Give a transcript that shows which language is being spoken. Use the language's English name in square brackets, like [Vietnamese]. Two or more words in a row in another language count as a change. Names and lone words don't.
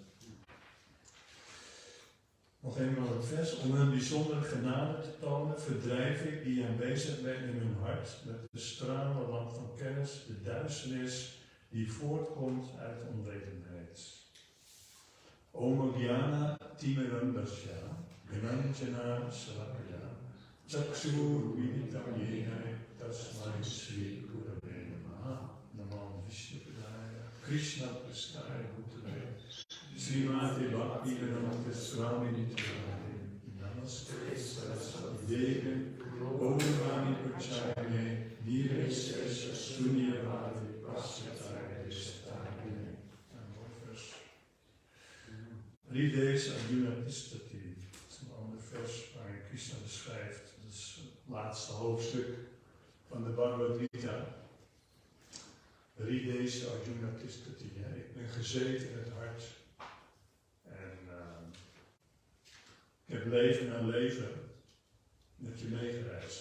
[Dutch] Nog eenmaal het vers. Om hun bijzondere genade te tonen, verdrijf ik die aanwezig ben in hun hart met de stralende lamp van kennis, de duisternis die voortkomt uit onwetendheid. [Sanskrit] Om Gyana Timirandasya, Gnanjana Salakaya, Chakshur Viditam Yenai, Tasmai Sri Gurave Namaha, Namam Vishnupadaya, Krishna Prasthaya Bhutale, Srimati Bhakti Vedanta Swami Nityayane, Namaste Saraswati Devi, Gauravani Pachayane, Nirvesesha Sunyavadi Pasyataya Deshtayane. Rides Arjuna Tistati, [Dutch] dat is een ander vers waarin Krishna beschrijft. Dat is het laatste hoofdstuk van de Bhagavad Gita. [Sanskrit] Rides Arjuna Tistati, [Dutch] ik ben gezeten in het hart. En ik heb leven na leven met je meegereisd.